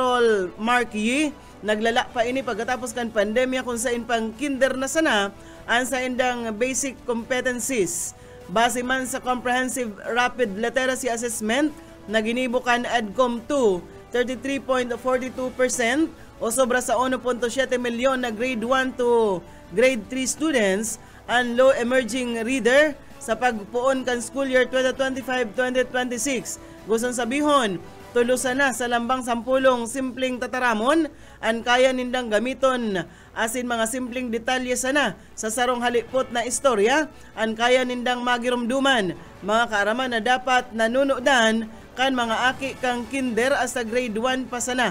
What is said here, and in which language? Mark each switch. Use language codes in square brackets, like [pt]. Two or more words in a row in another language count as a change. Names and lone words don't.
[bik] Carol Marquis, naglala pa ini pagkatapos kan pandemya kung sa pang kinder na sana ang sa indang [en] basic competencies. [bik] Base man sa Comprehensive Rapid Literacy Assessment na ginibukan ADCOM 2, 33.42% o sobra sa 1.7 milyon na [en] grade 1 to grade 3 students [bik] ang [en] low emerging reader [bik] sa pagpuon kan [en] school year [bik] 2025-2026. Gustong sabihon, tulusan na sa lambang 10 simpleng tataramon ang kaya nindang gamiton asin mga simpleng detalye sana sa sarong halipot na istorya ang kaya nindang magirumduman mga kaaraman na dapat nanunodan kan mga aki kang kinder hasta grade 1 pa sana.